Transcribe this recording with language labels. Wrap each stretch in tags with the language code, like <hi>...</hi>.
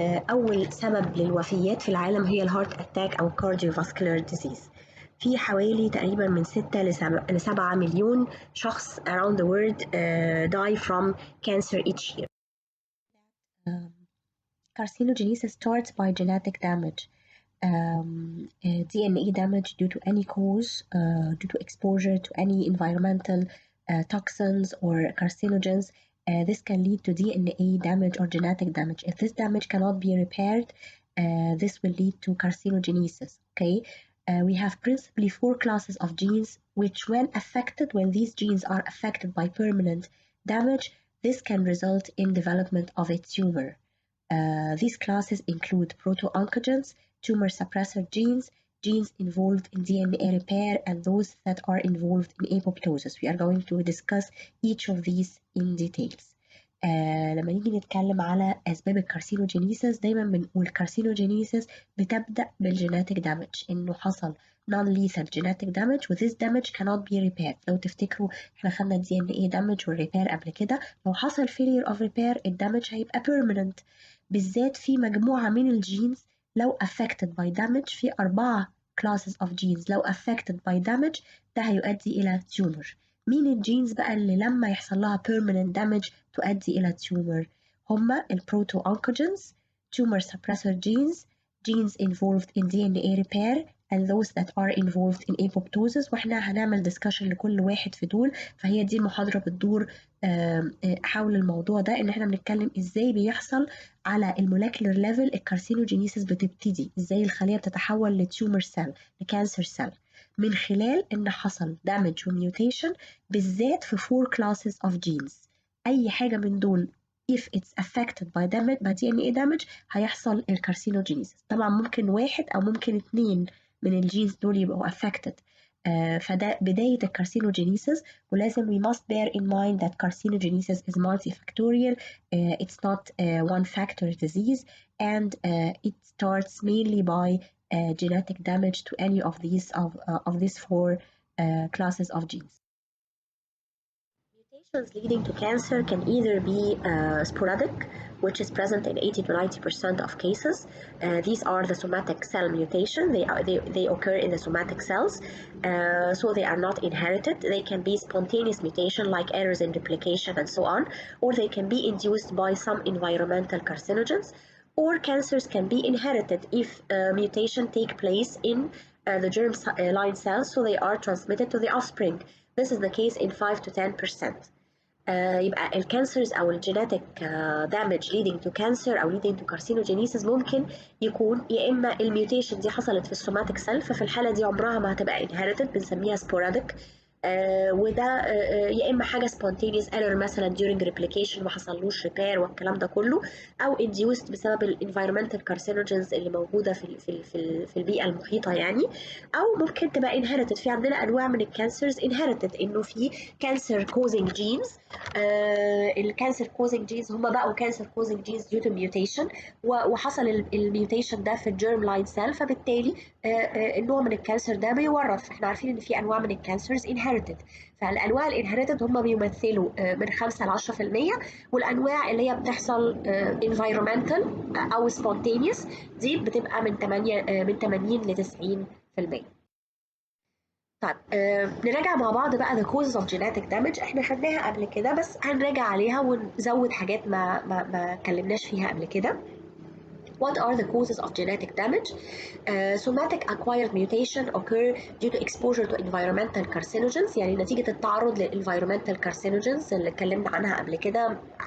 <ar>اول سبب للوفيات في العالم هي الهارت اتاك او cardiovascular disease. في حوالي تقريبا من 6 ل 7 مليون شخص</ar> <en>around the world die from cancer each year. Carcinogenesis starts by genetic damage. DNA damage due to any cause, due to exposure to any environmental toxins or carcinogens. This can lead to DNA damage or genetic damage. If this damage cannot be repaired, this will lead to carcinogenesis. Okay, we have principally 4 classes of genes which, when these genes are affected by permanent damage, this can result in development of a tumor. These classes include proto-oncogenes, tumor suppressor genes, genes involved in DNA repair, and those that are involved in apoptosis. We are going to discuss each of these in details.</en> <ar>لما نيجي نتكلم على أسباب الكارسينوجينيسيس، دايما بنقول الكارسينوجينيسيس بتبدأ بالجيناتيك دامج، إنه حصل</ar> <en>non-lethal genetic damage</en> <ar>و</ar> <en>this damage cannot be repaired.</en> <ar>لو تفتكروا احنا خدنا DNA damage والريبير قبل كده، لو حصل</ar> <en>failure of repair</en> <ar>الدامج هيبقى permanent، بالذات في مجموعة من الجينز لو</ar> <en>affected by damage.</en> <ar>في</ar> <en>4 classes of genes</en> <ar>لو</ar> <en>affected by damage</en> <ar>ده هيؤدي إلى tumor. مين الجينز بقى اللي لما يحصل لها permanent damage تؤدي إلى tumor؟ هما البروتو</ar> <en>oncogenes, tumor suppressor genes, genes involved in DNA repair, and those that are involved in apoptosis.</en> <ar>واحنا هنعمل discussion لكل واحد في دول، فهي دي المحاضرة بتدور حول الموضوع ده، ان احنا بنتكلم ازاي بيحصل على المولكيولر ليفل الكارسينوجينيسيس بتبتدي، ازاي الخلية بتتحول لتيومر سيل لكانسر سيل من خلال ان حصل damage وميوتيشن بالذات في</ar> <en>4 classes of genes.</en> <ar>اي حاجة من دول</ar> <en>if it's affected by damage by DNA damage</en> <ar>هيحصل الكارسينوجينيسيس. طبعا ممكن 1 او ممكن 2 من الجينز دول يبقوا affected. فده بداية الكارسينوجينيسيس، ولازم</ar> <en>we must bear in mind that carcinogenesis is multifactorial. It's not one factor disease, and it starts mainly by genetic damage to any of these 4 classes of genes. Mutations leading to cancer can either be sporadic, which is present in 80 to 90% of cases. These are the somatic cell mutation. They occur in the somatic cells, so they are not inherited. They can be spontaneous mutation like errors in replication and so on, or they can be induced by some environmental carcinogens, or cancers can be inherited if mutation take place in the germ-line cells, so they are transmitted to the offspring. This is the case in 5 to 10%.</en> <ar>يبقى الكانسرز أو الجيناتيك damage</ar> <en>leading to cancer</en> <ar>أو</ar> <en>leading to carcinogenesis</en> <ar>ممكن يكون يا إما الميوتيشن دي حصلت في السوماتيك سيل، ففي الحالة دي عمرها ما هتبقى inherited، بنسميها sporadic وده يا اما حاجه spontaneous error مثلا</ar> <en>during replication</en> <ar>ما حصلوش repair والكلام ده كله، او induced بسبب الانفيرمنتال carcinogens اللي موجوده في البيئه المحيطه يعني، او ممكن تبقى inherited. في عندنا انواع من الكانسرز inherited، انه في</ar> <en>cancer causing genes.</en> <ar>الكانسر causing genes هم بقوا</ar> <en>cancer causing genes due to mutation،</en> <ar>وحصل الميوتيشن ده في الجيرم لاين سيل، فبالتالي النوع من الكانسر ده بيورث. احنا عارفين ان في انواع من الكانسرز inherited، فالانواع الانهيرتد هم بيمثلوا من 5 ل 10%، والانواع اللي هي بتحصل environmental او spontaneous دي بتبقى من 80 ل 90%. طيب نراجع مع بعض بقى</ar> <en>the causes of genetic damage.</en> <ar>احنا خدناها قبل كده بس هنراجع عليها ونزود حاجات ما اتكلمناش فيها قبل كده.</ar> <en>What are the causes of genetic damage? Somatic acquired mutation occur due to exposure to environmental carcinogens،</en> <ar>يعني نتيجة التعرض للenvironmental carcinogens اللي اتكلمنا عنها قبل كده.</ar>